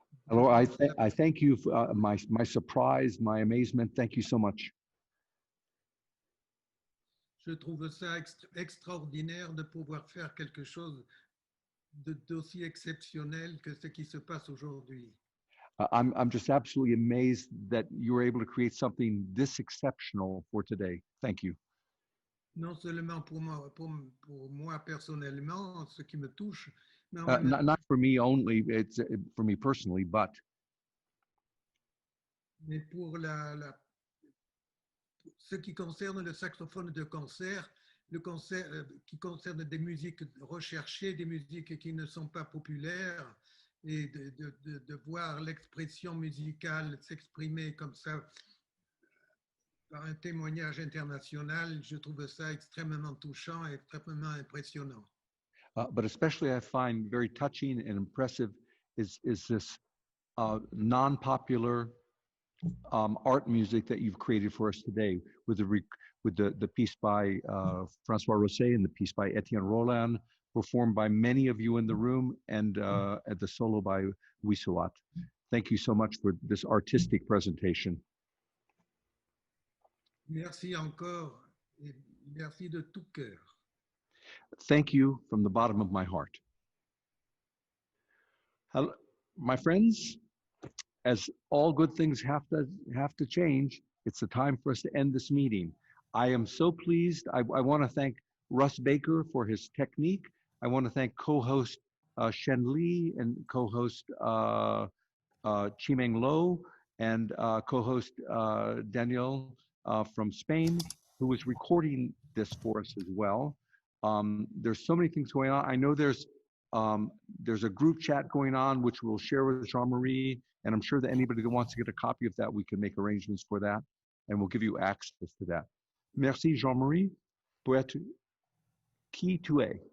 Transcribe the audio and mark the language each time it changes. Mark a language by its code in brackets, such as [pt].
[fr] Alors, [en] I thank you for my surprise, my amazement. Thank you so much. [fr] Je trouve ça extraordinaire de pouvoir faire quelque chose d'aussi exceptionnel que ce qui se passe aujourd'hui. [en] I'm just absolutely amazed that you were able to create something this exceptional for today. Thank you. [fr] Non seulement pour moi personnellement, ce qui me touche, mais en même [en] not for me only, it's for me personally, but [fr] mais pour ce qui concerne le saxophone de concert, le concert qui concerne des musiques recherchées, des musiques qui ne sont pas populaires, et de voir l'expression musicale s'exprimer comme ça par un témoignage international, je trouve ça extrêmement touchant et extrêmement impressionnant. [en] But especially I find very touching and impressive is this non-popular art music that you've created for us today with the piece by Francois Rosset and the piece by Etienne Roland, performed by many of you in the room, and at the solo by Wisawat. Thank you so much for this artistic presentation. [fr] Merci encore et merci de tout cœur. [en] Thank you from the bottom of my heart. Hello, my friends, as all good things have to change, it's the time for us to end this meeting. I am so pleased. I want to thank Russ Baker for his technique. I want to thank co-host Shen Li and co-host Chimeng Lo and co-host Daniel from Spain, who is recording this for us as well. There's so many things going on. I know there's a group chat going on, which we'll share with Jean-Marie, and I'm sure that anybody that wants to get a copy of that, we can make arrangements for that, and we'll give you access to that. [fr] Merci, Jean-Marie, pour être qui tu es.